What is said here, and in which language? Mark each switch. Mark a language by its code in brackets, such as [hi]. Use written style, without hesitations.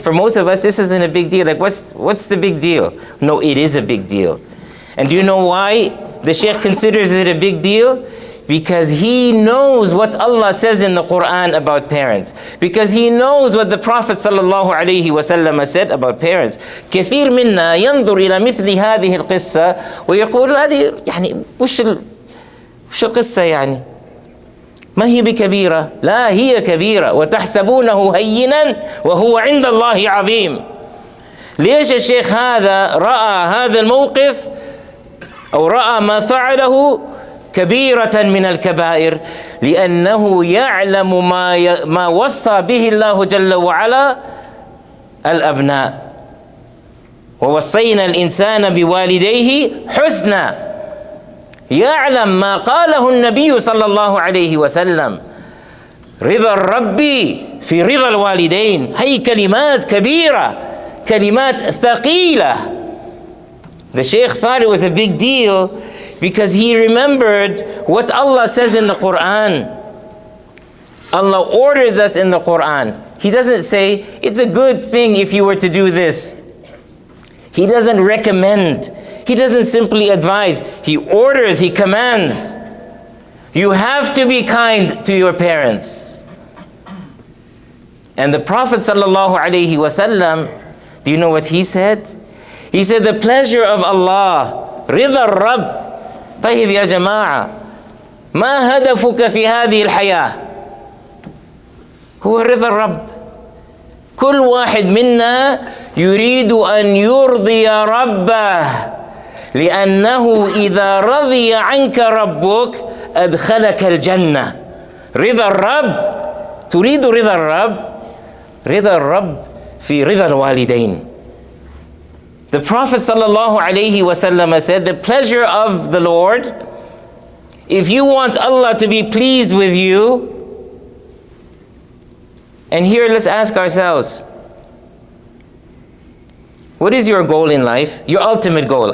[en] For most of us, this isn't a big deal. Like, what's the big deal? No, it is a big deal. And do you know why the Shaykh considers it a big deal? Because he knows what Allah says in the Quran about parents. Because he knows what the Prophet ﷺ said about parents. [ar] كثير منا ينظر إلى مثل هذه القصة ويقول هذه يعني وش القصة يعني؟ ما هي بكبيرة؟ لا هي كبيرة وتحسبونه هينا وهو عند الله عظيم. ليش الشيخ هذا رأى هذا الموقف أو رأى ما فعله كبيرة من الكبائر؟ لأنه يعلم ما وصى به الله جل وعلا الأبناء. ووصينا الإنسان بوالديه حسنا. يعلم ما قاله النبي صلى الله عليه وسلم. رضا الرب في رضا الوالدين. هي كلمات كبيرة، كلمات ثقيلة. [en] The Shaykh thought it was a big deal because he remembered what Allah says in the Quran. Allah orders us in the Quran. He doesn't say, it's a good thing if you were to do this. He doesn't recommend. He doesn't simply advise. He orders, he commands. You have to be kind to your parents. And the Prophet ﷺ, do you know what he said? He said, the pleasure of Allah, [ar] رضا الرب. طيب يا جماعة ما هدفك في هذه الحياة؟ هو رضا الرب. كل واحد منا يريد أن يرضي ربه، لأنه إذا رضي عنك ربك أدخلك الجنة. رضا الرب، تريد رضا الرب؟ رضا الرب في رضا الوالدين. [en] The Prophet ﷺ said, the pleasure of the Lord, if you want Allah to be pleased with you, and here let's ask ourselves, what is your goal in life? Your ultimate goal.